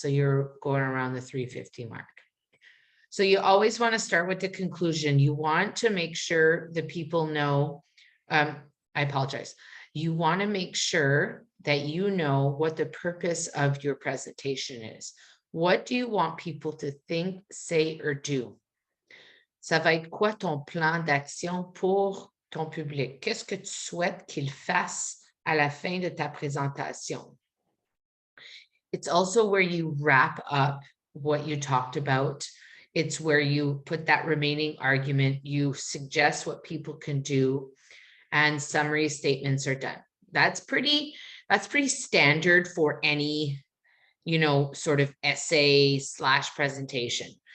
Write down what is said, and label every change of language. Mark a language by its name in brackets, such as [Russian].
[English] So you're going around the 350 mark. So you always want to start with the conclusion. You want to make sure the people know, I apologize. You want to make sure that you know what the purpose of your presentation is. What do you want people to think, say, or do? [French] Ça va être quoi ton plan d'action pour ton public? Qu'est-ce que tu souhaites qu'il fasse à la fin de ta présentation? [English] It's also where you wrap up what you talked about. It's where you put that remaining argument, you suggest what people can do, and summary statements are done. That's pretty standard for any, sort of essay / presentation.